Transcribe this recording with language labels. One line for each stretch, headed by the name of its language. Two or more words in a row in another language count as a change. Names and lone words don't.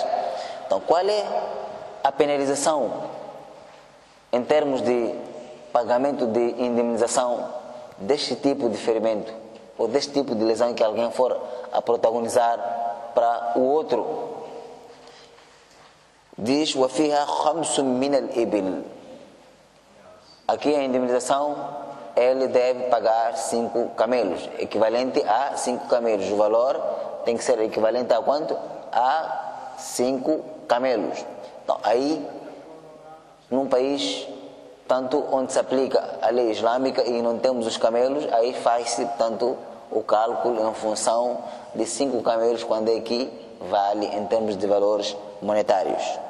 Portuguese: Então, qual é a penalização em termos de pagamento de indemnização deste tipo de ferimento ou deste tipo de lesão que alguém for a protagonizar para o outro?
Arabic: Diz وفيها 5 من الإبل.
Portuguese: Aqui a indemnização, ele deve pagar 5 camelos, equivalente a 5 camelos. O valor tem que ser equivalente a quanto? A 5 camelos. Então, aí, num país tanto onde se aplica a lei islâmica e não temos os camelos, aí faz-se, tanto o cálculo em função de 5 camelos, quando é que vale em termos de valores monetários.